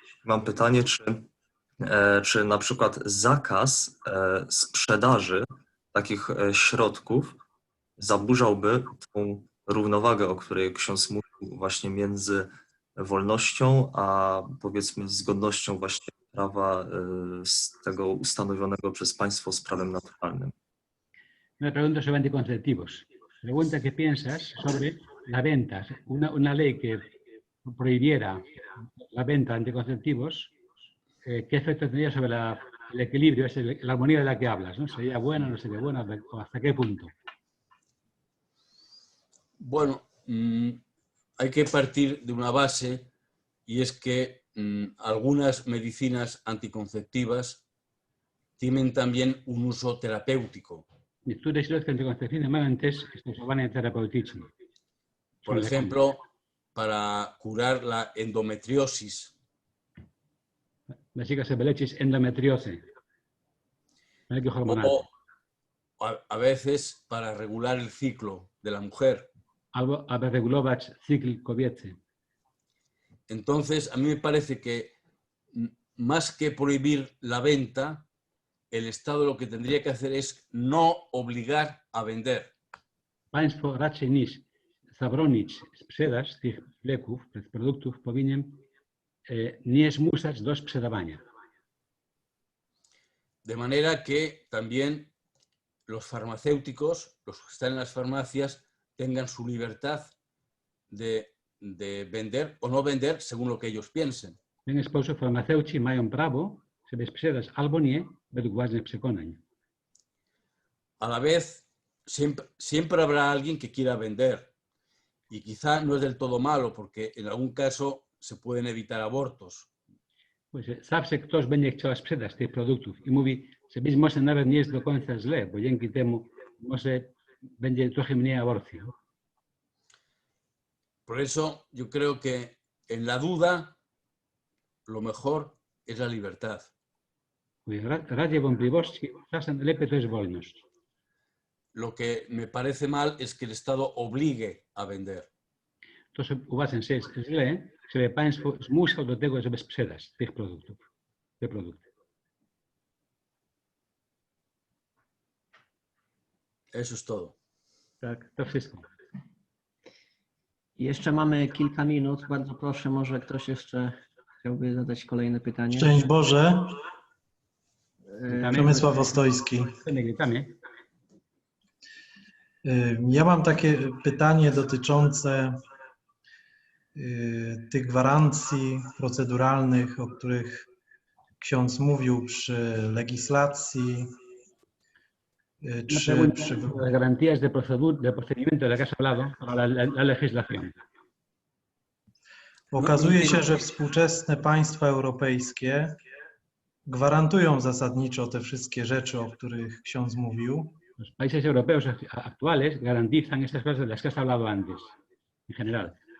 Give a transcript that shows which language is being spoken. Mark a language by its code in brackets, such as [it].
[pl] Mam pytanie, czy na przykład zakaz sprzedaży takich środków zaburzałby tą równowagę, o której ksiądz mówił, właśnie między wolnością, a powiedzmy zgodnością właśnie prawa z tego ustanowionego przez państwo z prawem naturalnym. [es] Me pregunto sobre anticonceptivos. Pregunta qué piensas sobre la venta. Una ley que prohibiera la venta de anticonceptivos, ¿qué efecto tendría sobre el equilibrio, la armonía de la que hablas? ¿No? ¿Sería buena, no sería buena? ¿O hasta qué punto? Bueno, hay que partir de una base y es que algunas medicinas anticonceptivas tienen también un uso terapéutico. [pl] Niektóre środki antykoncepcyjne mają też stosowanie terapeutyczne. [es] Por ejemplo, para curar la endometriosis. La chica se leczyć endometriosę. O a veces para regular el ciclo de la mujer. [pl] Albo aby regulować cykl kobiecy. [es] Entonces, a mí me parece que más que prohibir la venta, el Estado lo que tendría que hacer es no obligar a vender. [pl] Państwo raczej niż zabronić sprzedaż tych leków, tych produktów, powinien nie zmuszać do sprzedawania. [es] De manera que también los farmacéuticos, los que están en las farmacias, tengan su libertad de vender o no vender según lo que ellos piensen. [pl] W ten sposób farmaceuci mają prawo, żeby sprzedać albo nie, według własnych przekonań. [es] A la vez, siempre habrá alguien que quiera vender. Y quizá no es del todo malo, porque en algún caso se pueden evitar abortos. Pues [pl] zawsze ktoś będzie chciał sprzedać tych produktów i mówi, że być może nawet nie jest do końca źle, bo dzięki temu może będzie trochę mniej aborcji. [es] Por eso yo creo que en la duda lo mejor es la libertad. [pl] W razie wątpliwości czasem lepiej to jest wolność. [es] Lo que me parece mal es que el Estado obligue a vender. [pl] To, co uważam, że jest źle, żeby państwo zmuszał do tego, żeby sprzedać tych produktów, te produkty. [es] Eso es todo. [pl] Tak, to wszystko. Jeszcze mamy kilka minut. Bardzo proszę, może ktoś jeszcze chciałby zadać kolejne pytanie. Szczęść Boże. Witamy. Przemysław Ostojski. Witamy. Ja mam takie pytanie dotyczące tych gwarancji proceduralnych, o których ksiądz mówił przy legislacji. [es] Las garantías de procedimiento de las que has hablado para la legislación. [pl] Okazuje się, że współczesne państwa europejskie gwarantują zasadniczo te wszystkie rzeczy, o których ksiądz mówił. [es] Los países europeos actuales garantizan estas cosas de las que has hablado antes, en general.